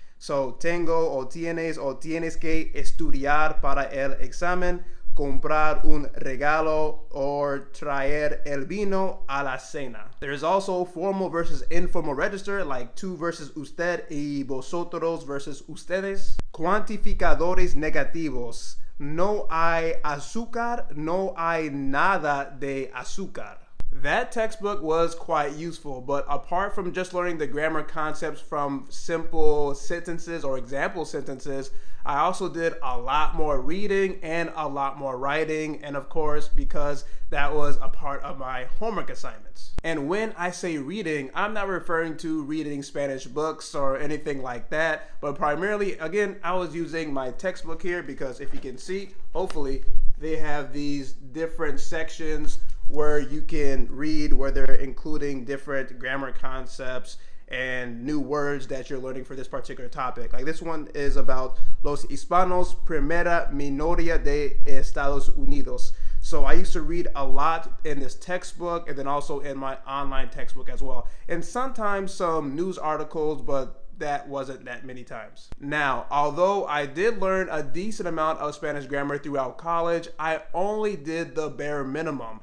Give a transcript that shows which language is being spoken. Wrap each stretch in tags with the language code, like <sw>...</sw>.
<en>So</en> <es>tengo o tienes que estudiar para el examen, comprar un regalo,</es> <en>or</en> <es>traer el vino a la cena.</es> <en>There's also formal versus informal register, like tú versus usted y vosotros versus ustedes.</en> <es>Cuantificadores negativos. No hay azúcar, no hay nada de azúcar.</es> <en>That textbook was quite useful, but apart from just learning the grammar concepts from simple sentences or example sentences, I also did a lot more reading and a lot more writing, and of course, because that was a part of my homework assignments. And when I say reading, I'm not referring to reading Spanish books or anything like that, but primarily, again, I was using my textbook here because if you can see, hopefully, they have these different sections where you can read, where they're including different grammar concepts and new words that you're learning for this particular topic. Like this one is about</en> <es>los hispanos, primera minoría de Estados Unidos.</es> <en>So I used to read a lot in this textbook and then also in my online textbook as well. And sometimes some news articles, but that wasn't that many times. Now, although I did learn a decent amount of Spanish grammar throughout college, I only did the bare minimum.</en>